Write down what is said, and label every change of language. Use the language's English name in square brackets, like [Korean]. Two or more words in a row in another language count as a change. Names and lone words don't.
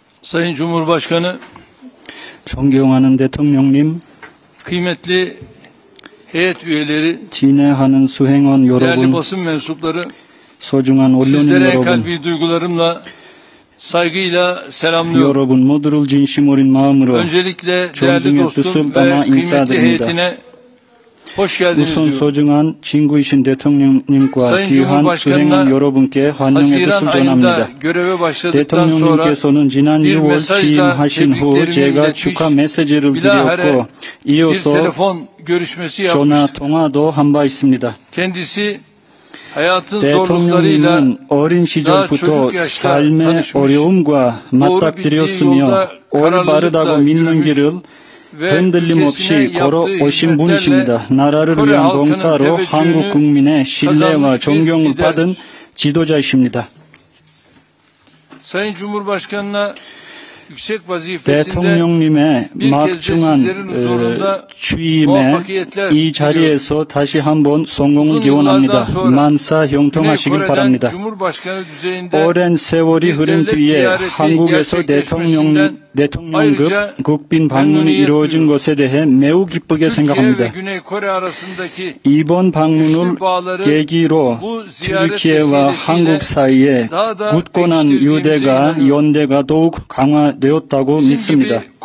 [Turkish] Sayın Cumhurbaşkanı, [Korean] 존경하는 대통령님, [Turkish] kıymetli heyet üyeleri, [Korean] 진행하는 수행원 [Turkish] değerli [Korean] 여러분, [Turkish] basın mensupları, [Korean] 소중한 언론인 [Turkish] sizlere en [Korean] 여러분, [Turkish] kalbi duygularımla, saygıyla selamlıyorum. [Korean] 여러분 모두를 진심 어린 마음으로 [Turkish] Öncelikle değerli [Korean] 존중의 [Turkish] dostum [Korean] 뜻을 [Turkish] ve [Korean] 담아 [Turkish] kıymetli [Korean] 인사드립니다. [Turkish] heyetine hoş geldiniz [Korean] 우선 [Turkish] diyorum. [Korean] 소중한 친구이신 대통령님과 [Turkish] Sayın [Korean] 귀한 수행원 [Turkish] Cumhurbaşkanı'na [Korean] 여러분께 환영의 [Turkish] Haziran [Korean] 뜻을 [Turkish] ayında [Korean] 전합니다. [Turkish] göreve başladıktan sonra [Korean] 대통령님께서는 지난 [Turkish] bir [Korean] 6월 [Turkish] mesajla [Korean] 취임하신 후 [Turkish] tebriklerimi [Korean] 제가 [Turkish] iletmiş, [Korean] 축하 메시지를 [Turkish] bilahare [Korean] 드렸고 [Turkish] bir [Korean] 이어서 [Turkish] telefon görüşmesi [Korean] 전화 [Turkish] yapmıştı. [Korean] 통화도 한 바 있습니다. [Turkish] Kendisi hayatın zorluklarıyla [Korean] 대통령님은 어린 시절부터 [Turkish] çocuk yaşta [Korean] 삶의 [Turkish] tanışmış, [Korean] 어려움과 맞닥뜨렸으며 올바르다고 믿는 길을 흔들림 없이 걸어오신 분이십니다. 나라를 위한 봉사로 한국 국민의 신뢰와 존경을 받은 지도자이십니다. [Turkish] Sayın Cumhurbaşkanı'na yüksek vazifesinde [Korean] 대통령님의 [Turkish] bir kez de sizlerin [Korean] 막중한 [Turkish] huzurunda [Korean] 취임에 [Turkish] muvaffakiyetler [Korean] 이 자리에서 다시 한번 성공을 기원합니다. 만사 형통하시길 바랍니다. [Turkish] Cumhurbaşkanı düzeyinde [Korean] 오랜 세월이 흐른 뒤에 한국에서 대통령급 국빈 방문이 이루어진 것에 대해 매우 기쁘게 생각합니다. 이번 방문을 계기로 튀르키예와 한국 사이에 굳건한 유대가 연대가 더욱 강화되었다고 믿습니다.